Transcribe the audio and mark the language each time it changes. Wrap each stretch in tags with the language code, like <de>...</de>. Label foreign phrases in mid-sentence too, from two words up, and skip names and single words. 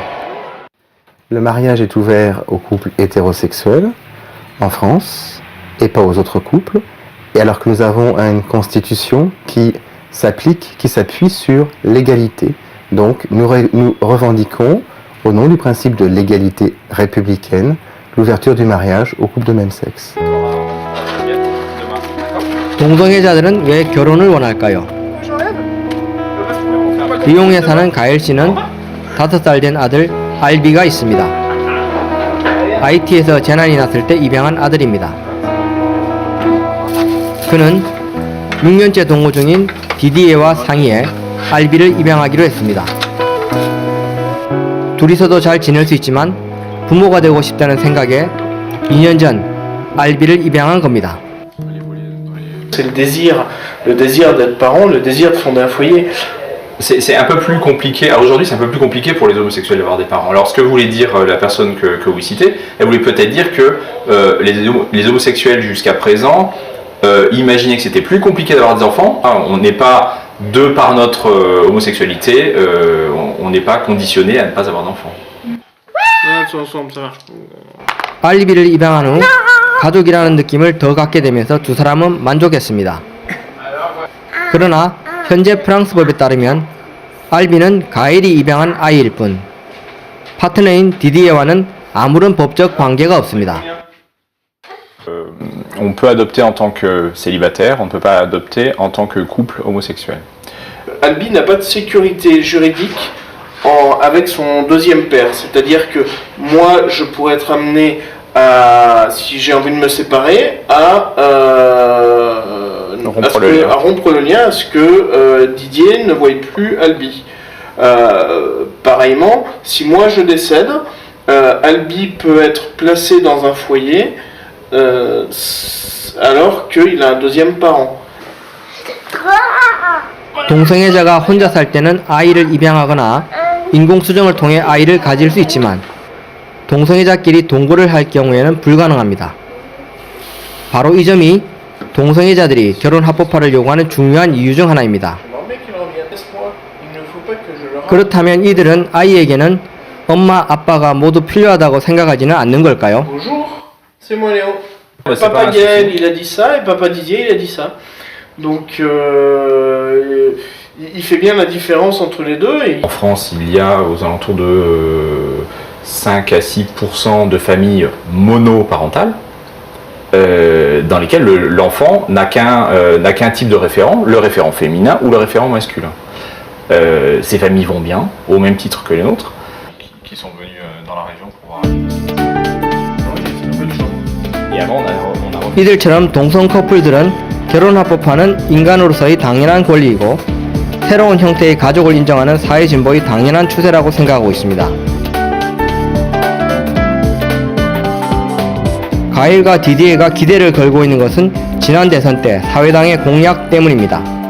<fr>Le mariage est ouvert aux couples hétérosexuels en France et pas aux autres couples, et alors que nous avons une constitution qui s'applique, qui s'appuie sur l'égalité. Donc nous revendiquons, au nom du principe de l'égalité républicaine, l'ouverture du mariage aux couples de même sexe.</fr> <ko>동성애자들은 왜 결혼을 원할까요? 리옹에 사는 가엘 씨는 5살 된 아들 알비가 있습니다. IT에서 재난이 났을 때 입양한 아들입니다. 그는 6년째 동거 중인 디디에와 상의해 알비를 입양하기로 했습니다. 둘이서도 잘 지낼 수 있지만 부모가 되고 싶다는 생각에 2년 전 알비를 입양한 겁니다.</ko> <fr>C'est le désir d'être parent, le désir de fonder un foyer. C'est un peu plus compliqué. Alors aujourd'hui, c'est un peu plus compliqué pour les homosexuels d'avoir des parents. Alors ce que voulait dire la personne que vous citez, elle voulait peut-être dire que les homosexuels jusqu'à présent imaginaient que c'était plus compliqué d'avoir des enfants. On n'est pas, de par notre homosexualité, on n'est pas conditionné à ne pas avoir d'enfants. ensemble, ça marche.</fr> <ko>알비를 입양한 후 가족이라는 느낌을 더 갖게 되면서 두 사람은 만족했습니다. 그러나 현재 프랑스 법에 따르면 알비는 가일이 입양한 아이일 뿐 파트너인 디디에와는 아무런 법적 관계가 없습니다.</ko> <fr>On peut adopter en tant que célibataire, on ne peut pas adopter en tant que couple homosexuel. Albi n'a pas de sécurité juridique avec son deuxième père. C'est-à-dire que moi, je pourrais être amené à, si j'ai envie de me séparer, à rompre le lien, à ce que Didier ne voie plus Albi. Pareillement, si moi je décède, Albi peut être placé dans un foyer alors qu'il a un deuxième parent.</fr> <ko>동성애자가 혼자 살 때는 아이를 입양하거나 인공수정을 통해 아이를 가질 수 있지만 동성애자끼리 동거를 할 경우에는 불가능합니다. 바로 이 점이 동성애자들이 결혼 합법화를 요구하는 중요한 이유 중 하나입니다. 그렇다면 이들은 아이에게는 엄마, 아빠가 모두 필요하다고 생각하지는 않는 걸까요?</ko> <fr>Bonjour, c'est moi Léo. Papa Gaël, il a dit ça, et Papa Didier, il a dit ça. Donc, il fait bien la différence entre les deux. Et... En France, il y a aux alentours de 5 à 6% de familles monoparentales dans lesquelles l'enfant n'a qu'un type de référent, le référent féminin ou le référent masculin. Ces familles vont bien, au même titre que les nôtres. Qui sont venus dans la région pour voir. Et avant, on a</fr> <ko>이들처럼 동성 커플들은 결혼 합법화는 인간으로서의 당연한 권리이고 새로운 형태의 가족을 인정하는 사회 진보의 당연한 추세라고 생각하고 있습니다. 가일과 디디에가 기대를 걸고 있는 것은 지난 대선 때 사회당의 공약 때문입니다.</ko>